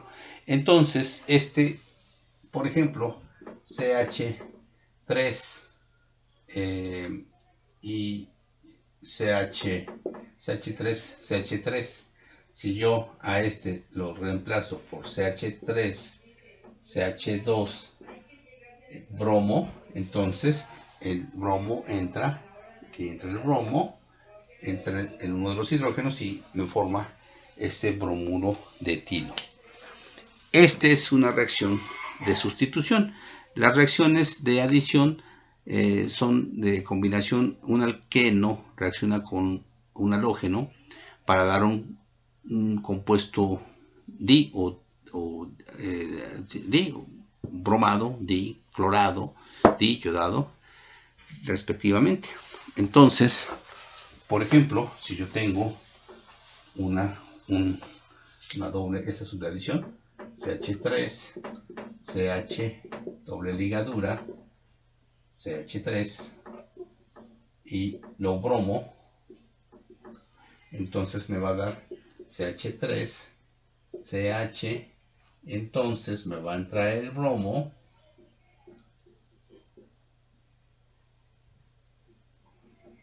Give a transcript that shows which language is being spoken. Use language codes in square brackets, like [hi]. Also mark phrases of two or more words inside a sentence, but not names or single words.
[es] Entonces por ejemplo, CH3 y CH3, si yo a lo reemplazo por CH3, CH2, bromo, entonces el bromo entra el bromo, entra en uno de los hidrógenos y me forma ese bromuro de etilo. Esta es una reacción de sustitución. Las reacciones de adición son de combinación. Un alqueno reacciona con un halógeno para dar un compuesto di bromado, di clorado, di yodado, respectivamente. Entonces, por ejemplo, si yo tengo una doble, esa es una adición, CH3, CH, doble ligadura, CH3 y lo bromo, entonces me va a dar CH3, CH, entonces me va a entrar el bromo,